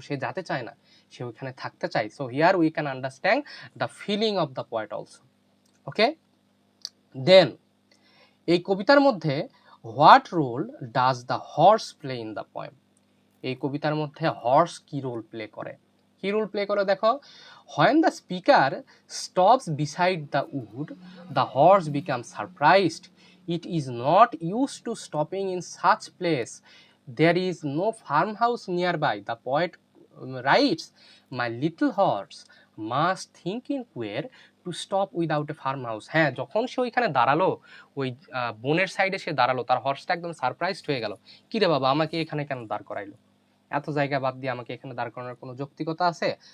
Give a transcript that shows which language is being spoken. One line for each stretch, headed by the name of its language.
Bangla: সে যেতে চায় না, সে ওইখানে থাকতে চায়।
English: So here we can understand the feeling of the poet also. Okay, then
Bangla: এই কবিতার মধ্যে
English: What role does the horse play in the poem?
Bangla: এই কবিতার মধ্যে হর্স কি রোল প্লে করে? কি রোল প্লে করে দেখো,
English: when the speaker stops beside the wood, the horse becomes surprised. It is not used to stopping in such place. There is no farmhouse nearby. The poet writes, my little horse must think in queer to stop without a farmhouse.
Bangla: হ্যাঁ, যখন সে ওইখানে দাঁড়ালো, ওই বনের সাইডে সে দাঁড়ালো, তার হর্সটা একদম সারপ্রাইজড হয়ে গেল। কি রে বাবা, আমাকে এখানে কেন দাঁড় করাইলো? এত জায়গা বাদ দিয়ে আমাকে এখানে দাঁড় করানোর কোনো যৌক্তিকতা আছে?